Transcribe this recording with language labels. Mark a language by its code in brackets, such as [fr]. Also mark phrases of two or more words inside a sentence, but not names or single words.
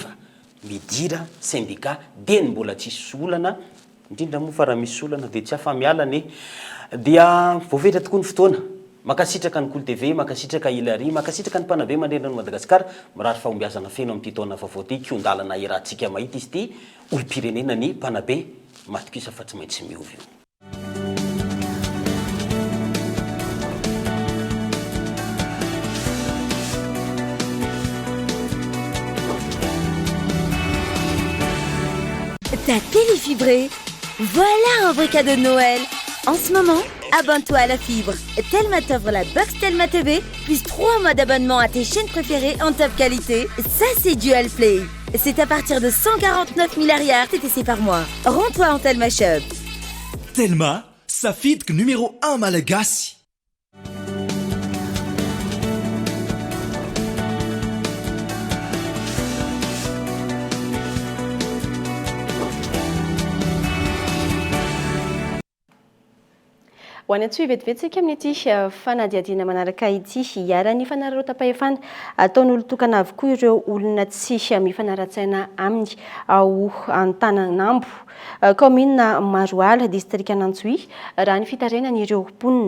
[mg] Midira syndicat dia ny mbola tsisy solana, indrindra moa fa raha misy solana dia tsy afa-mialany dia voafetra tokoa ny fotoana. Makasitraka ny Koly TV, makasitraka Hilary, makasitraka ny mpanabe mandrendra ny Madagasikara. Mirary fahombiazana feno amin'ity taona vaovao ity, kiondalana irantsika mahita izy ity, olom-pirenena ny mpanabe matokisa fa tsy maintsy miovy io. [fr] Ta télé fibrée, voilà un vrai cadeau de Noël. En ce moment, abonne-toi à la fibre. Telma t'offre la box Telma TV, plus 3 mois d'abonnement à tes chaînes préférées en top qualité. Ça, c'est Dual Play. C'est à partir de 149 milliards TTC par mois. Rends-toi en Telma Shop. [mg] Telma, safidque numéro 1 malagasy. Ho any antsoa ivetivetsika amin'ity fanadihadiana manaraka ity hiara-ny fanararaotam-pahefana ataon'olo tokana avokoa ireo olona tsy mifanara-tsaina aminy ao Antananambo, commune Maroala, district Anantsohy, raha ny fitarenan'ireo mponina.